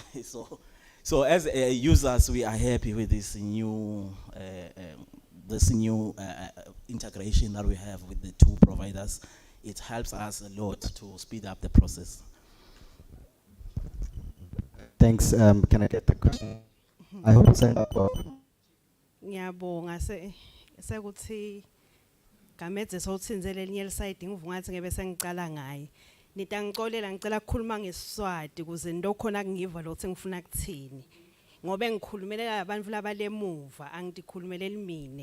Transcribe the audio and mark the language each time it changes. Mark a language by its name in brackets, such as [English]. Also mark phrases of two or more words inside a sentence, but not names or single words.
[English] So as users, we are happy with this new integration that we have with the two providers. It helps us a lot to speed up the process. Thanks. Can I get the question? I hope it's up. [Swati] Ngiyabonga sekuthi gamedze sowutsinzele elinye lisayidi ngivungathi ngebe sengiqala ngaye. Nitangixolela ngicela ukukhuluma ngeSiswati kuze ndokhona kungiva lo ngifuna kuthini. Ngobe ngikhulumelela abantu labalemuva angidikhulumeleli mine.